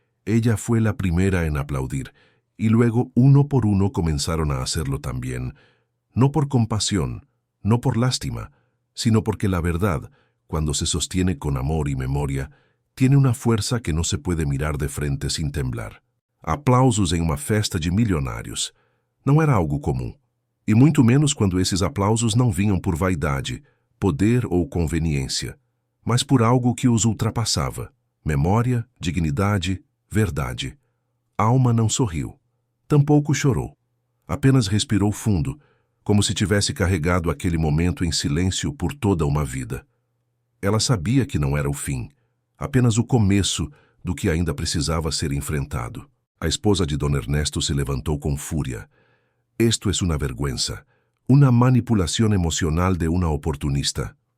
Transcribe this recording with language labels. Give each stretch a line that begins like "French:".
Spanish: Ella fue la primera en aplaudir, y luego uno por uno comenzaron a hacerlo también, no por compasión, no por lástima, sino porque la verdad, cuando se sostiene con amor y memoria, tiene una fuerza que no se puede mirar de frente sin temblar.
Portuguese: Aplausos em uma festa de milionários. Não era algo comum, e muito menos quando esses aplausos não vinham por vaidade, poder ou conveniência, mas por algo que os ultrapassava: memória, dignidade, verdade. Alma não sorriu. Tampouco chorou. Apenas respirou fundo, como se tivesse carregado aquele momento em silêncio por toda uma vida. Ela sabia que não era o fim, apenas o começo do que ainda precisava ser enfrentado. A esposa de Don Ernesto se levantou com fúria.
Spanish: Esto es una vergüenza, una manipulación emocional de una oportunista.